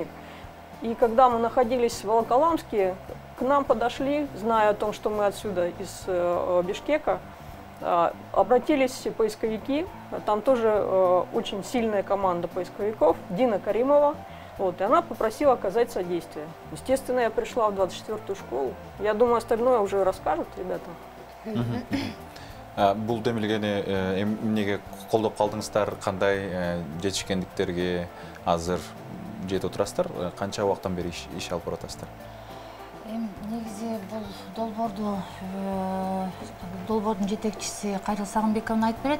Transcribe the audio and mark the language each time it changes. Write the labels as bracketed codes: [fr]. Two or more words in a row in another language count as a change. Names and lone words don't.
[ru] И когда мы находились в Волоколамске, к нам подошли, зная о том, что мы отсюда, из Бишкека, обратились поисковики, там тоже очень сильная команда поисковиков, Дина Каримова, вот, и она попросила оказать содействие. Естественно, я пришла в 24-ю школу. Я думаю, остальное уже расскажут ребята. [ky] Бул демилгени эмнеге колдоп калдыңыздар, кандай жетишкендиктерге азыр жетип отурасыздар, канча убакыттан бери иш алып баратасыздар? Негизи бул долбоордун жетекчиси Кайрыл Сагынбековна айтып берет.